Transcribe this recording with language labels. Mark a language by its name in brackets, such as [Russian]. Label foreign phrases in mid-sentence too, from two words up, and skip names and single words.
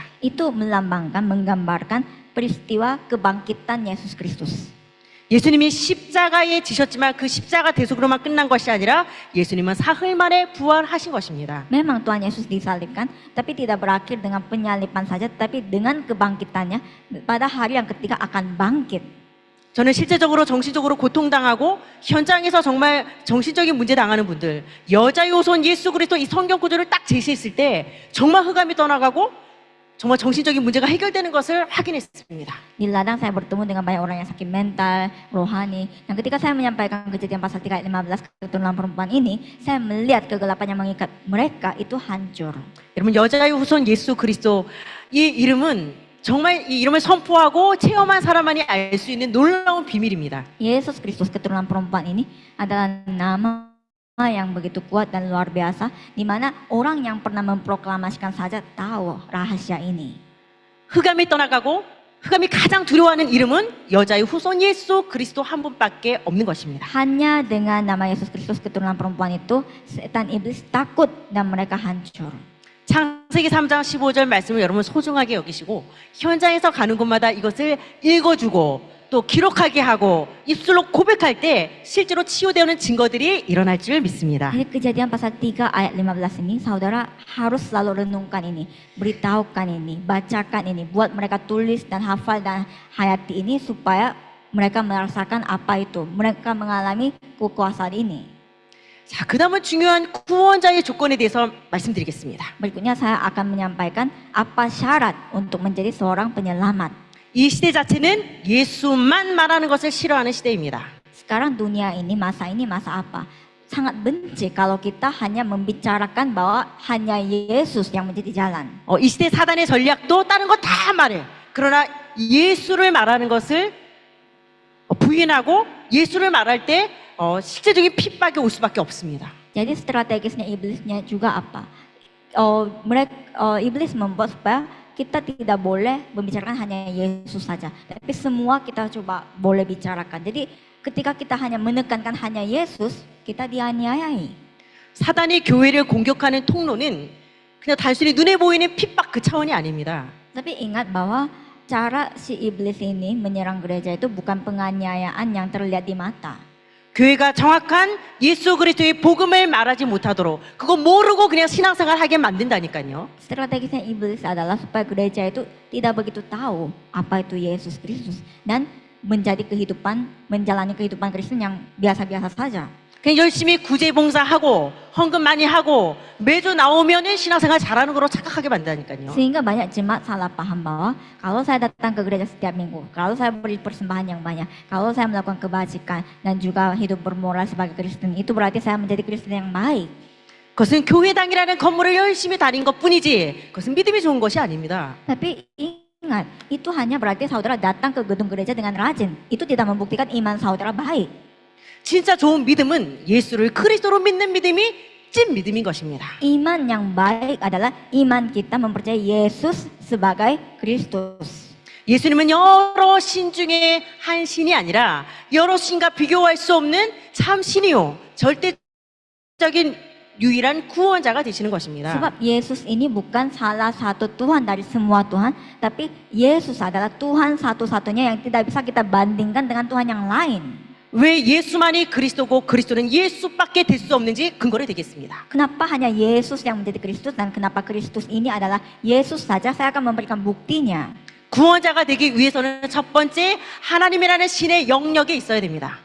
[Indonesian] Itu melambangkan, menggambarkan peristiwa kebangkitan Yesus Kristus. [Korean] 예수님이 십자가에 지셨지만 그 십자가 대속으로만 끝난 것이 아니라 예수님은 사흘 만에 부활하신 것입니다. [Indonesian] Memang Tuhan Yesus disalibkan, tapi tidak berakhir dengan penyaliban saja, tapi dengan kebangkitannya pada hari yang ketiga akan bangkit. [Korean] 저는 실제적으로 정신적으로 고통당하고 현장에서 정말 정신적인 문제 당하는 분들, 여자의 후손 예수 그리스도 이 성경 구조를 딱 제시했을 때 정말 흑암이 떠나가고 정말 정신적인 문제가 해결되는 것을 확인했습니다. [Indonesian] Di ladang saya bertemu dengan banyak orang yang sakit mental, rohani. Dan ketika saya menyampaikan Kejadian pasal 3 ayat 15 keturunan perempuan ini, saya melihat kegelapan yang mengikat mereka itu hancur. [Korean] 여러분, 여자의 후손 예수 그리스도 이 이름은 정말 이 이름을 선포하고 체험한 사람만이 알 수 있는 놀라운 비밀입니다. [Indonesian] Yesus Kristus keturunan perempuan ini adalah nama yang begitu kuat dan luar biasa, di mana orang yang pernah memproklamasikan saja tahu rahasia ini. [Korean] 흑암이 떠나가고 흑암이 가장 두려워하는 이름은 여자의 후손 예수 그리스도 한 분밖에 없는 것입니다. [Indonesian] Hanya dengan nama Yesus Kristus keturunan perempuan itu, setan iblis takut dan mereka hancur. [Korean] 창세기 3장 15절 말씀을 여러분 소중하게 여기시고 현장에서 가는 곳마다 이것을 읽어주고 또 기록하게 하고 입술로 고백할 때 실제로 치유되는 증거들이 일어날 줄 믿습니다. [Indonesian] Jadi Kejadian pasal 3 ayat 15 ini, saudara harus selalu renungkan ini, beritahukan ini, bacakan ini, buat mereka tulis dan hafal dan hayati ini supaya mereka merasakan apa itu, mereka mengalami kekuasaan ini. [Korean] 자, 그 다음은 중요한 구원자의 조건에 대해서 말씀드리겠습니다. [Indonesian] Berikutnya saya akan menyampaikan apa syarat untuk menjadi seorang penyelamat. [Korean] 이 시대 자체는 예수만 말하는 것을 싫어하는 시대입니다. [Indonesian] Sekarang dunia ini, masa apa? Sangat benci kalau kita hanya membicarakan bahwa hanya Yesus yang menjadi jalan. [Korean] 이 시대 사단의 전략도 다른 거 다 말해. 그러나 예수를 말하는 것을 부인하고 예수를 말할 때 실제적인 핍박이 올 수밖에 없습니다. [Indonesian] Jadi strategisnya iblisnya juga apa? Iblis membuat supaya kita tidak boleh membicarakan hanya Yesus saja, tapi semua kita coba boleh bicarakan. Jadi ketika kita hanya menekankan hanya Yesus, kita dianiayai. [Korean] 사단이 교회를 공격하는 통로는 그냥 단순히 눈에 보이는 핍박 그 차원이 아닙니다. [Indonesian] Tapi ingat bahwa cara si iblis ini menyerang gereja itu bukan penganiayaan yang terlihat di mata. [Korean] 교회가 정확한 예수 그리스도의 복음을 말하지 못하도록 그거 모르고 그냥 신앙생활 하게 만든다니까요. [Indonesian] Strategisnya iblis adalah supaya gereja itu tidak begitu tahu apa itu Yesus Kristus dan menjalani kehidupan Kristen yang biasa-biasa saja. [Korean] 그냥 열심히 구제봉사하고 헌금 많이 하고 매주 나오면은 신앙생활 잘하는 거로 착각하게 만든다니까요. [Indonesian] Sehingga banyak jemaat salah paham bahwa kalau saya datang ke gereja setiap minggu, kalau saya beri persembahan yang banyak, kalau saya melakukan kebajikan dan juga hidup bermoral sebagai Kristen, itu berarti saya menjadi Kristen yang baik. [Korean] 그것은 교회당이라는 건물을 열심히 다닌 것뿐이지 그것은 믿음이 좋은 것이 아닙니다. [Indonesian] Tapi ingat, itu hanya berarti saudara datang ke gedung gereja dengan rajin. Itu tidak membuktikan iman saudara baik. [Korean] 진짜 좋은 믿음은 예수를 그리스도로 믿는 믿음이 찐 믿음인 것입니다. [Indonesian] Iman yang baik adalah iman kita mempercayai Yesus sebagai Kristus. [Korean] 예수님은 여러 신 중에 한 신이 아니라 여러 신과 비교할 수 없는 참 신이요. 절대적인 유일한 구원자가 되시는 것입니다. [Indonesian] Sebab Yesus ini bukan salah satu Tuhan dari semua Tuhan, tapi Yesus adalah Tuhan satu-satunya yang tidak bisa kita bandingkan dengan Tuhan yang lain. [Korean] 왜 예수만이 그리스도고 그리스도는 예수밖에 될 수 없는지 근거를 드리겠습니다. [Indonesian] Kenapa hanya Yesus yang menjadi Kristus dan kenapa Kristus ini adalah Yesus saja? Saya akan memberikan buktinya. [Korean] 구원자가 되기 위해서는 첫 번째 하나님이라는 신의 영역에 있어야 됩니다.